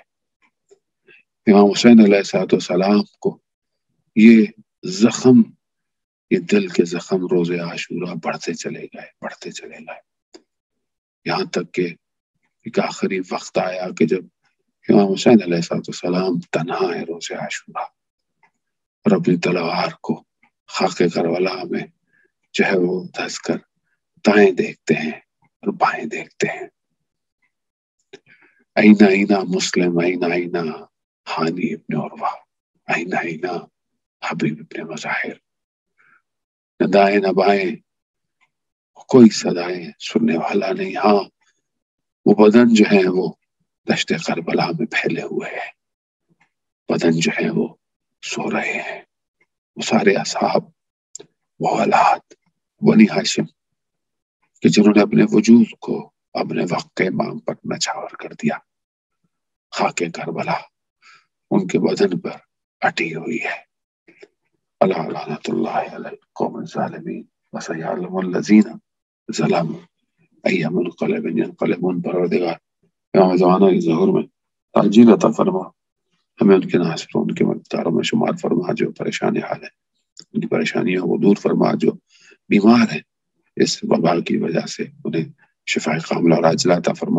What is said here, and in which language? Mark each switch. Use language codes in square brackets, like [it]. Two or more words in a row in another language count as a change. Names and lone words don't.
[ur] امام حسین [ar] علیہ السلام [ur] کو یہ زخم، یہ دل کے زخم روز عاشورہ بڑھتے چلے گئے یہاں تک کہ ایک آخری وقت آیا کہ جب امام حسین [ar] علیہ السلام [ur] تنہا ہے روز عاشورہ اور اپنی تلوار کو خاک کربلا میں جو ہے وہ دھس کر دائیں دیکھتے ہیں اور بائیں دیکھتے ہیں. [ar] اینا اینا مسلم، اینا اینا ہانی ابن عروہ، اینا اینا حبیب ابن مظاہر. [ur] نہ دائیں نہ بائیں، کوئی صدائیں سننے والا نہیں. ہاں وہ بدن جو ہیں وہ دشت کربلا میں پھیلے ہوئے ہیں، بدن جو ہیں وہ سو رہے ہیں. وہ سارے اصحاب، وہ اولاد بنی ہاشم کہ جنہوں نے اپنے وجود کو اپنے وقت کے امام پر نچھاور کر دیا، خاک کربلا ان کے بدن پر اٹی ہوئی ہے. [ar] الا لعنت اللہ علی القوم الظالمین وسیعلم الذین ظلموا ای منقلب ینقلبون. [ur] پروردگار امام زمانہ کے ظہور میں تعجیل عطا فرما، ہمیں ان کے ناصروں، ان کے مددگاروں میں شمار فرما جو پریشان حال ہے، ان کی پریشانیوں کو دور فرما. جو بیمار ہیں اس وبا کی وجہ سے انہیں شفا کاملہ اور عاجلہ عطا فرما.